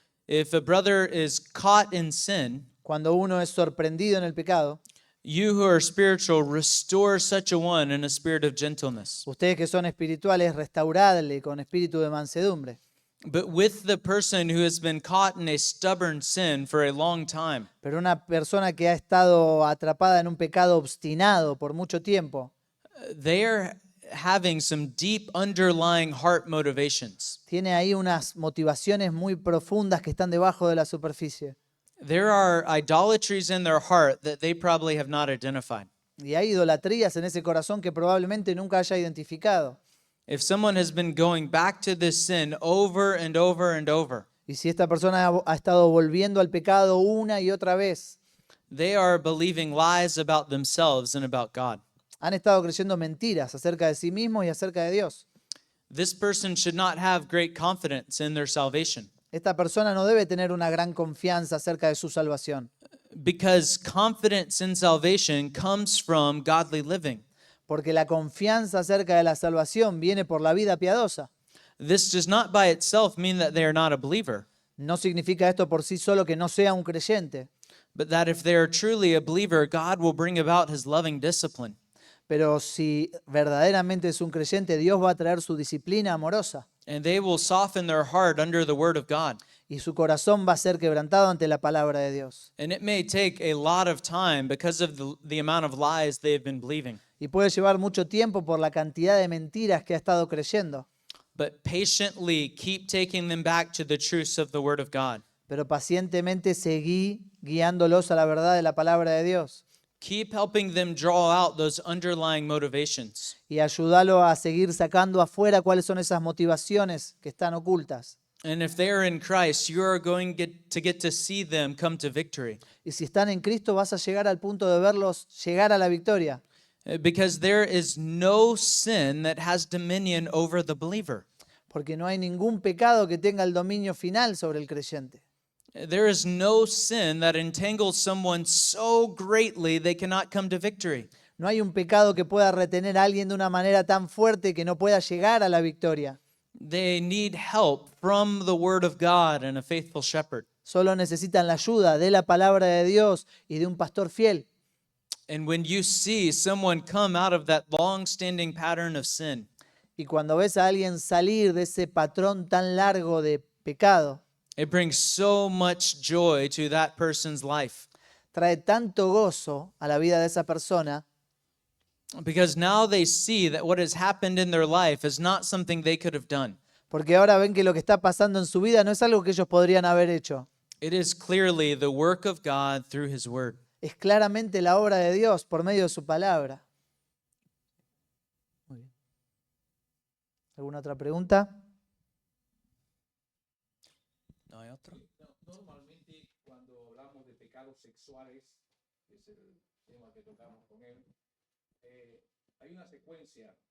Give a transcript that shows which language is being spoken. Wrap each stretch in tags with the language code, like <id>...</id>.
<en>If a brother is caught in sin,</en> <es>Cuando uno es sorprendido en el pecado,</es> <en>you who are spiritual restore such a one in a spirit of gentleness.</en> <es>ustedes que son espirituales, restauradle con espíritu de mansedumbre.</es> <en>But with the person who has been caught in a stubborn sin for a long time,</en> <es>Pero una persona que ha estado atrapada en un pecado obstinado por mucho tiempo,</es> <en>they are having some deep underlying heart motivations.</en> <es>tiene ahí unas motivaciones muy profundas que están debajo de la superficie.</es> <en>There are idolatries in their heart that they probably have not identified.</en> <es>Y hay idolatrías en ese corazón que probablemente nunca haya identificado.</es> <en>If someone has been going back to this sin over and over and over,</en> <es>Y si esta persona ha estado volviendo al pecado una y otra vez,</es> <en>they are believing lies about themselves and about God.</en> <es>han estado creyendo mentiras acerca de sí mismos y acerca de Dios.</es> <en>This person should not have great confidence in their salvation</en> <es>Esta persona no debe tener una gran confianza acerca de su salvación,</es> <en>because confidence in salvation comes from godly living.</en> <es>porque la confianza acerca de la salvación viene por la vida piadosa.</es> <en>This does not by itself mean that they are not a believer,</en> <es>No significa esto por sí solo que no sea un creyente,</es> <en>but that if they are truly a believer, God will bring about His loving discipline.</en> <es>pero si verdaderamente es un creyente, Dios va a traer su disciplina amorosa</es> <en>And they will soften their heart under the word of God.</en> <es>y su corazón va a ser quebrantado ante la palabra de Dios.</es> <en>And it may take a lot of time because of the amount of lies they've been believing.</en> <es>Y puede llevar mucho tiempo por la cantidad de mentiras que ha estado creyendo,</es> <en>But patiently keep taking them back to the truths of the word of God.</en> <es>pero pacientemente seguí guiándolos a la verdad de la palabra de Dios</es> <en>Keep helping them draw out those underlying motivations.</en> <es>y ayúdalo a seguir sacando afuera cuáles son esas motivaciones que están ocultas.</es> <en>And if they are in Christ, you are going to get to see them come to victory.</en> <es>Y si están en Cristo vas a llegar al punto de verlos llegar a la victoria,</es> <en>Because there is no sin that has dominion over the believer.</en> <es>porque no hay ningún pecado que tenga el dominio final sobre el creyente.</es> <en>There is no sin that entangles someone so greatly they cannot come to victory.</en> <es>No hay un pecado que pueda retener a alguien de una manera tan fuerte que no pueda llegar a la victoria.</es> <en>They need help from the Word of God and a faithful shepherd.</en> <es>Solo necesitan la ayuda de la palabra de Dios y de un pastor fiel.</es> <en>And when you see someone come out of that long-standing pattern of sin,</en> <es>Y cuando ves a alguien salir de ese patrón tan largo de pecado,</es> <en>it brings so much joy to that person's life.</en> <es>trae tanto gozo a la vida de esa persona,</es> <en>Because now they see that what has happened in their life is not something they could have done.</en> <es>porque ahora ven que lo que está pasando en su vida no es algo que ellos podrían haber hecho.</es> <en>It is clearly the work of God through His Word.</en> <es>Es claramente la obra de Dios por medio de su palabra. Muy bien. ¿Alguna otra pregunta? ¿No hay otro? Normalmente cuando hablamos de pecados sexuales, que es el tema que tocamos con él, hay una secuencia.</es>